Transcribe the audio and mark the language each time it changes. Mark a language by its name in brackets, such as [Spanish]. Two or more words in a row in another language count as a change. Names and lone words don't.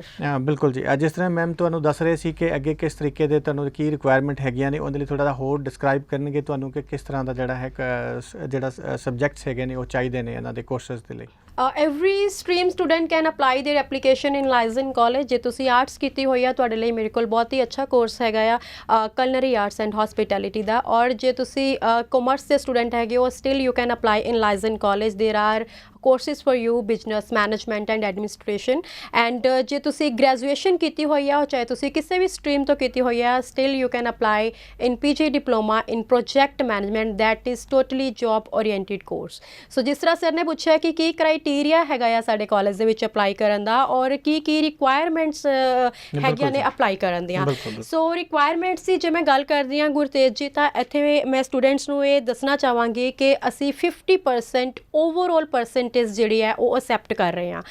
[Punjabi] ਬਿਲਕੁਲ ਜੀ, ਜਿਸ ਤਰ੍ਹਾਂ ਮੈਮ ਤੁਹਾਨੂੰ ਦੱਸ ਰਹੇ ਸੀ ਕਿ ਅੱਗੇ ਕਿਸ ਤਰੀਕੇ ਦੇ ਤੁਹਾਨੂੰ ਕੀ ਰਿਕੁਆਇਰਮੈਂਟ ਹੈਗੀਆਂ ਨੇ, ਉਹਦੇ ਲਈ ਥੋੜ੍ਹਾ ਜਿਹਾ ਹੋਰ ਡਿਸਕ੍ਰਾਈਬ ਕਰਨਗੇ ਤੁਹਾਨੂੰ ਕਿ ਕਿਸ ਤਰ੍ਹਾਂ ਦਾ ਜਿਹੜਾ ਹੈ ਜਿਹੜਾ ਸਬਜੈਕਟਸ ਹੈਗੇ ਨੇ ਉਹ ਚਾਹੀਦੇ ਨੇ ਇਹਨਾਂ ਦੇ ਕੋਰਸਿਸ ਦੇ ਲਈ। [English] every stream student can apply their application in Liaison college. [Punjabi] ਜੇ ਤੁਸੀਂ ਆਰਟਸ ਕੀਤੀ ਹੋਈ ਆ, ਤੁਹਾਡੇ ਲਈ ਮੇਰੇ ਕੋਲ ਬਹੁਤ ਹੀ ਅੱਛਾ ਕੋਰਸ ਹੈਗਾ ਆ [English] culinary arts and hospitality [Punjabi] ਦਾ। ਔਰ ਜੇ ਤੁਸੀਂ ਕਾਮਰਸ ਦੇ ਸਟੂਡੈਂਟ ਹੈਗੇ ਹੋ, [English] still you can apply in Liaison college. there are courses for you, business management and administration. [Punjabi] And ਜੇ ਤੁਸੀਂ ਗ੍ਰੈਜੂਏਸ਼ਨ ਕੀਤੀ ਹੋਈ ਆ, ਚਾਹੇ ਤੁਸੀਂ ਕਿਸੇ ਵੀ ਸਟਰੀਮ ਤੋਂ ਕੀਤੀ ਹੋਈ ਆ, [English] still you can apply in PG diploma in project management, that is totally job oriented course. [Punjabi] So ਜਿਸ ਤਰ੍ਹਾਂ ਸਰ ਨੇ ਪੁੱਛਿਆ ਕਿ ਕੀ ਕ੍ਰਾਈਟੀਰੀਆ ਹੈਗਾ ਆ ਸਾਡੇ ਕਾਲਜ ਦੇ ਵਿੱਚ ਅਪਲਾਈ ਕਰਨ ਦਾ, ਔਰ ਕੀ ਰਿਕੁਆਇਰਮੈਂਟਸ ਹੈਗੀਆਂ ਨੇ ਅਪਲਾਈ ਕਰਨ ਦੀਆਂ। [English] so requirements [Punjabi] ਦੀ ਜੇ ਮੈਂ ਗੱਲ ਕਰਦੀ ਹਾਂ ਗੁਰਤੇਜ ਜੀ, ਤਾਂ ਇੱਥੇ ਮੈਂ ਸਟੂਡੈਂਟਸ ਨੂੰ ਇਹ ਦੱਸਣਾ ਚਾਹਾਂਗੀ ਕਿ ਅਸੀਂ 50% [English] overall percentage [Punjabi] ਜਿਹੜੀ ਹੈ ਉਹ ਅਸੈਪਟ ਕਰ ਰਹੇ ਹਾਂ।